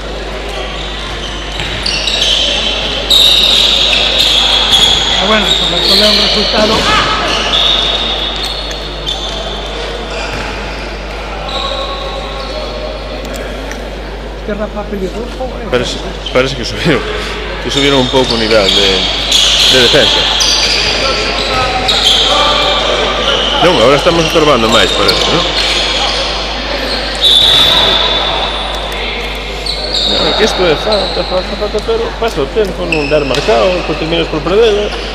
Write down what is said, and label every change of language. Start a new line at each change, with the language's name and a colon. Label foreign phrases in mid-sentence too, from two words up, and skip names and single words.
Spanish: Pero bueno, sobre todo un resultado. Este Rafa peligroso,
Galician: Parece que subieron un pouco o nivel de defensa. Non, agora estamos estorbando máis, parece, non? Non, que isto é falta, pero pasa o tempo, non dar marcado, depois terminas por perder.